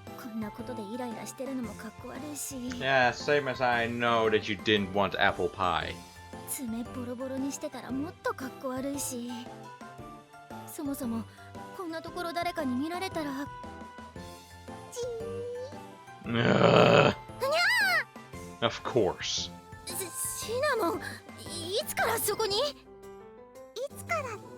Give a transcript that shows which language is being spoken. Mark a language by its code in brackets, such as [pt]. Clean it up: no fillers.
[ja] こんなことでイライラしてるのもかっこ悪いし。 [en] Yeah, same as I know that you didn't want apple pie. [ja] 爪ボロボロにしてたらもっとかっこ悪いし。そもそもこんなところ誰かに見られたら。 [en] Ugh. Of course. [ja] シナモン、いつからそこに？いつからって？